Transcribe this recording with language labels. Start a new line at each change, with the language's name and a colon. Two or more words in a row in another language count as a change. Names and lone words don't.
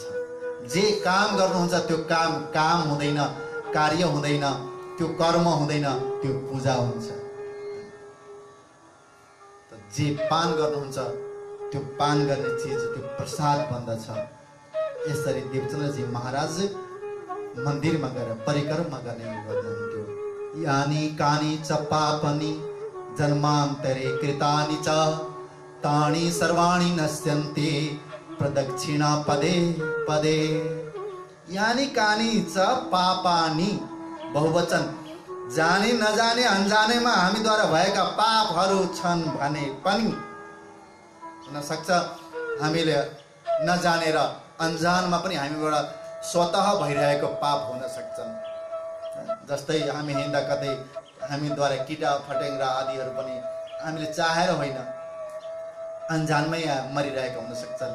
Nepali: जे काम गर्नुहुन्छ त्यो काम हुँदैन, कार्य हुँदैन, त्यो कर्म हुँदैन, त्यो पूजा हुन्छ। जे पान गर्नुहुन्छ त्यो पान गर्ने चिज त्यो प्रसाद बन्दछ। यसरी देवचन्द्रजी महाराज मन्दिरमा गएर परिक्रमा गर्ने गर्नुहुन्थ्यो।
Sanskrit: यानी कानी च पापनि जन्मान्तरे कृतानि च तानि सर्वाणि नश्यन्ति प्रदक्षिणा पदे पदे। यानी कानी च पापानि, बहुवचन,
Nepali: जाने नजाने अनजानेमा हामीद्वारा भएका पापहरू छन् भने पनि हुन सक्छ हामीले नजानेर अनजानमा पनि हामीबाट स्वतः भइरहेको पाप हुन सक्छन्। जस्तै हामी हिँड्दा कतै हामीद्वारा किटा फटेङ्ग्रा आदिहरू पनि हामीले चाहेर होइन, अनजानमै मरिरहेका हुन सक्छन्।